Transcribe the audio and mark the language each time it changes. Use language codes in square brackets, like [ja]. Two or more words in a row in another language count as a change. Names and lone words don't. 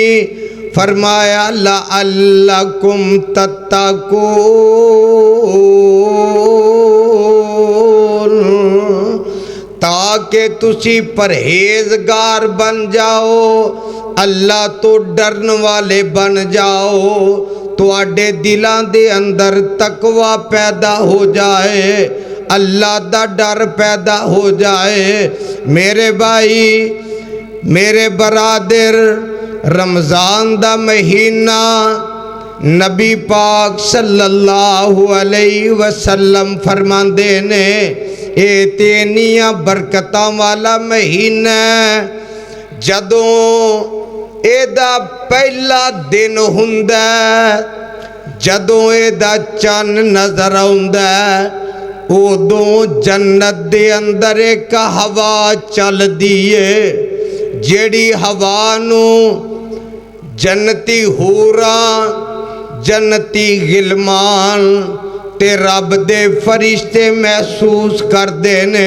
[pa] فرمایا [ar] لعلكم تتقون, [pa] تاکہ تسی پرہیزگار بن جاؤ، اللہ توں ڈرن والے بن جاؤ، تہاڈے دلاں دے اندر تقویٰ پیدا ہو جائے، اللہ دا ڈر پیدا ہو جائے. میرے بھائی میرے برادر، رمضان دا مہینہ نبی پاک [ar] صلى الله عليه وسلم [pa] فرماندے نے، اے تینیاں برکتاں والا مہینہ. جدوں ایہدا پہلا دن ہندا، جدوں ایہدا چن نظر آؤندا، اودوں جنت دے اندر اک ہوا چلدی ہے، جیہڑی ہوا نوں جنتی حوراں، جنتی غلمان تے رب دے فرشتے محسوس کردے نے.